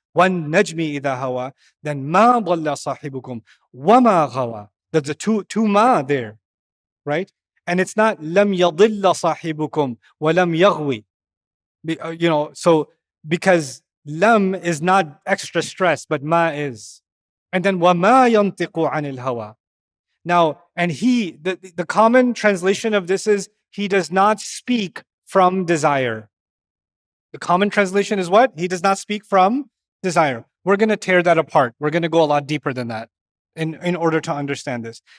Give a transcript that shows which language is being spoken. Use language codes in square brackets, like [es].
[en] An-Najm idha hawa. Then ma dhalla sahibukum wa ma ghawa. There's a two ma there, right? And it's not lam yadilla sahibukum wa lam yaghwi. So because lam is not extra stress, but ma is. And then [ar] وَمَا يَنْطِقُ عَنِ الْهَوَى. [en] Now, and the common translation of this is, he does not speak from desire. The common translation is what? He does not speak from desire. We're going to tear that apart. We're going to go a lot deeper than that in order to understand this.